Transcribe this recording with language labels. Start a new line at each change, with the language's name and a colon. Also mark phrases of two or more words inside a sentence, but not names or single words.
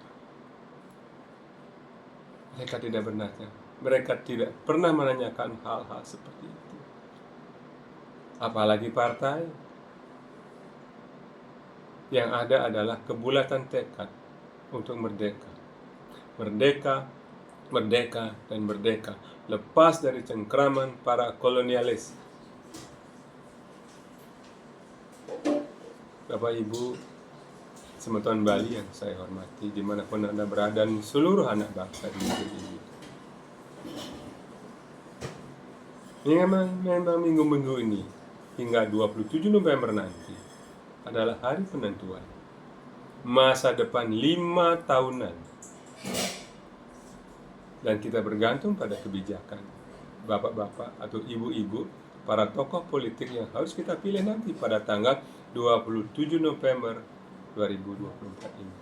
Indonesian: Mereka tidak bertanya, mereka tidak pernah menanyakan hal-hal seperti itu. Apalagi partai. Yang ada adalah kebulatan tekad untuk merdeka. Merdeka, merdeka, dan merdeka. Lepas dari cengkraman para kolonialis. Bapak Ibu semeton Bali yang saya hormati, dimanapun Anda berada, dan seluruh anak bangsa di negeri ini. Memang minggu-minggu ini hingga 27 November nanti adalah hari penentuan masa depan 5 tahunan, dan kita bergantung pada kebijakan bapak-bapak atau ibu-ibu, para tokoh politik yang harus kita pilih nanti pada tanggal 27 November 2024 ini.